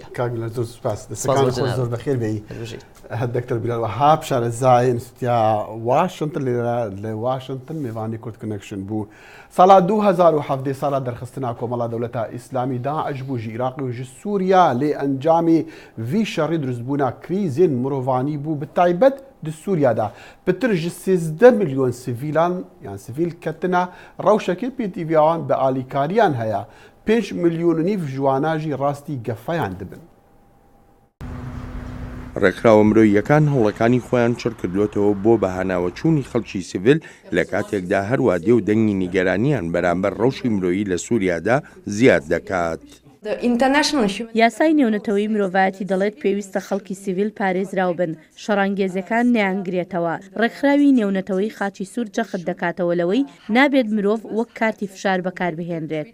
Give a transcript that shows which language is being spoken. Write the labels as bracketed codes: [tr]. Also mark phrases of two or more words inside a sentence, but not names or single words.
[ckb] زۆر سپاس زۆر بەخێر بێی دکتۆر بیلال وهاب شارەزای ئینستیتیا واشنگتن لە واشنگتن میوانی کورد [ku] کنەکشن بوو ساڵا 2017 ساڵا دەرخستنا کۆمەڵا دەوڵەتە ئیسلامی داعش بوو ژی عێراق و ژی سووریا لێ ئەنجامی ڤی شەڕی دروستبوونا کریزین مرۆڤانی بوو بتایبەت di Sûriyada pitir ji 13 milyon sivîlan yan sivîl ketine rewşekê pêtîviyan bi alîkariyan heye 5 milyon nîv jiwana jî rastî gefeyan dibin. [ckb] ڕێکخراوە مرۆییەکان هەوڵەکانی خۆیان چڕ کردوێتەوە بۆ بەهاناوەچوونی خەڵکی سیڤیل لە کاتێکدا هەروە دێ و دەنگی نیگەرانیان بەرامبەر ڕەوشی مرۆیی لە سووریادا زیاد دەکات. یاسای نێونەتەوەی مرۆڤایەتی دەڵێت پێویستە خەڵکی سیڤیل پارێزراو بن شەڕانگێزەکان نیانگرێتەوە ڕێکخراوی نێونەتەوەی خاچی سوور جەخت دەکاتەوە لەوەی نابێت مرۆڤ وەک کارتی فشار بەکاربهێنرێت.